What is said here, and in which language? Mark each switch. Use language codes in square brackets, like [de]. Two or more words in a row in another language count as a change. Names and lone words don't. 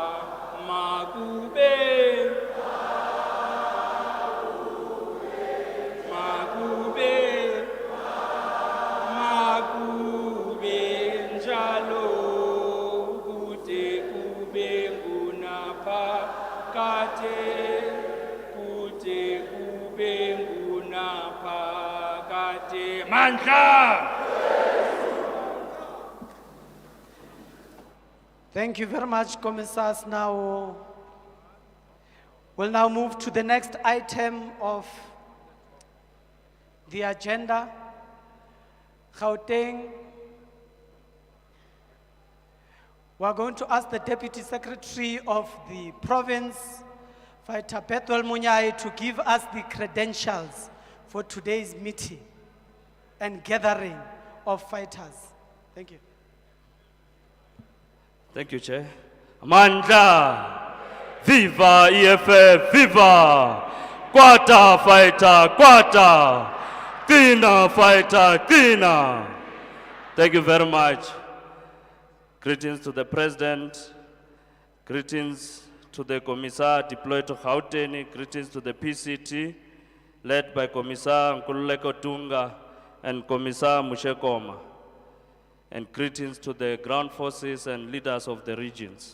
[zu] Makube, makube, makube njalo, kude kube kunaphakade, kude kube kunaphakade. Mandla. [en] Thank you very much, Commissar Sinawo. We'll now move to the next item of the agenda. Gauteng. We're going to ask the Deputy Secretary of the province, Fighter Bethel Munyai, to give us the credentials for today's meeting and gathering of fighters. Thank you. Thank you, Chair. [zu] Mandla. [en] Viva EFF, viva! Kwata fighter, kwata! Kina fighter, kina! Thank you very much. Greetings to the President, greetings to the Commissar deployed to Gauteng, greetings to the PCT, led by Commissar Nkululeko Tunga and Commissar Mushekoma, and greetings to the ground forces and leaders of the regions.